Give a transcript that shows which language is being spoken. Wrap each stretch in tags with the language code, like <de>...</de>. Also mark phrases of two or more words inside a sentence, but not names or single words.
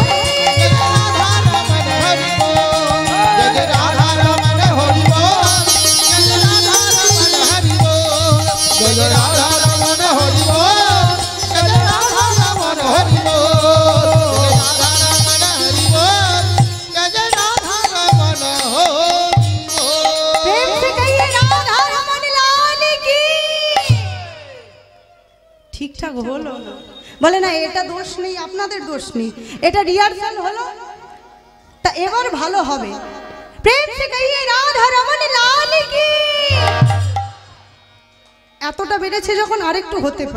<bn>জয় জয় রাধা রমন হরি বল, জয় জয় রাধা রমন হরি বল, জয় জয় রাধা রমন হরি বল, জয় জয় রাধা রমন হরি বল, জয় জয় রাধা রমন হরি বল, জয় জয় রাধা রমন হরি বল।</bn> <hi>प्रेम से कहिए राधा रमन लाल की।</hi> <bn>ঠিকঠাক হলো? বলে না এটা দোষ নেই, আপনাদের দোষ নেই, এটা রিহার্সাল হলো, তা এবার ভালো হবে।</bn> <hi>प्रेम से कहिए राधा रमन लाल की।</hi> <bn>এতটা বেড়েছে যখন আরেকটু হতে পারে।</bn>